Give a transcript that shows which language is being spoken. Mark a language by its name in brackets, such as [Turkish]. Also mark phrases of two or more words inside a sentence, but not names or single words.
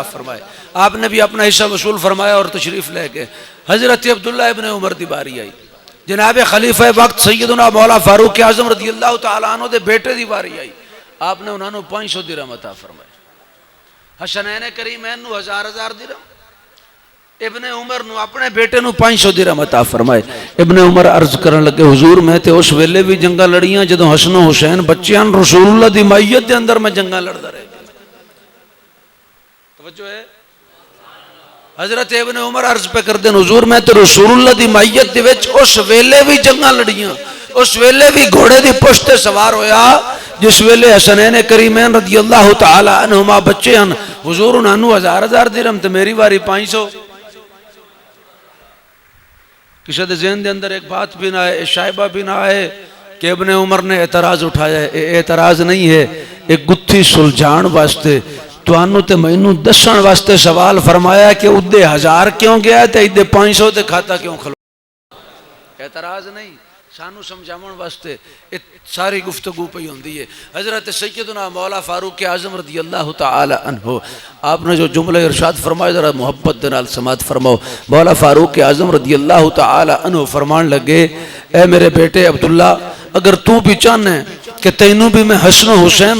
[Urdu] فرمائے آپ نے بھی اپنا حصہ وصول فرمایا اور تشریف لے گئے [Punjabi] حضرت عبداللہ ابن عمر دی باری آئی جناب خلیفہ وقت سیدنا مولا فاروق اعظم رضی اللہ تعالی عنہ دے بیٹے دی باری آئی آپ نے انہوں نے 500 درہم عطا فرمائے حسنین کریمین نو 1000 درہم ابن عمر نو اپنے بیٹے نو 500 درہم عطا فرمائے ابن عمر عرض کرن لگے حضور میں تے اس ویلے بھی جنگاں لڑیاں جدوں حسن و حسین بچیاں رسول اللہ دی مائیت دے اندر میں جنگاں لڑدا رہے توجہ ہے حضرت ابن عمر عرض پہ کر دیں حضور میں تے رسول اللہ دی مائیت دے وچ اس ویلے بھی جنگاں لڑیاں اس ویلے بھی گھوڑے دی پشت سوار ہویا جس ویلے حسنین کریمین رضی اللہ تعالی عنہما بچے ہیں حضور انہوں نے 1000 درہم تے میری واری 500 کسی دے ذہن دے اندر ایک بات بھی نہ ہے شائبہ بھی نہ ہے کہ ابن عمر نے اعتراض اٹھایا ہے اعتراض نہیں ہے ایک گتھی سلجھان واسطے تو انہوں تے مینوں دسن واسطے سوال فرمایا کہ ادھے 1000 کیوں گیا تے ادھے 500 تے کھاتا کیوں کھلو اعتراض نہیں سانو سمجھاون واسطے ساری گفتگو پہ ہوندی ہے حضرت سیدنا مولا فاروق اعظم رضی اللہ تعالی عنہ آپ نے جو جملہ ارشاد فرمایا ذرا محبت دے نال سماعت فرماؤ مولا فاروق اعظم رضی اللہ تعالی عنہ فرمان لگے اے میرے بیٹے عبداللہ اگر تو بھی چاہنا ہے کہ تینوں بھی میں حسن و حسین